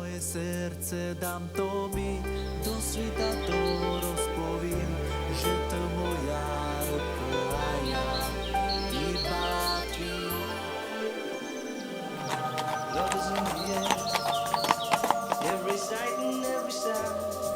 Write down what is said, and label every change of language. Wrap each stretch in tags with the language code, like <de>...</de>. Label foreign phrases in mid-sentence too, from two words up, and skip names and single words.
<sk>srdce dám tobie, do sveta to rozpovím, že to moja ruka a ja, iba ty.</sk> <en>Love is in the air, every sight and every sound.</en>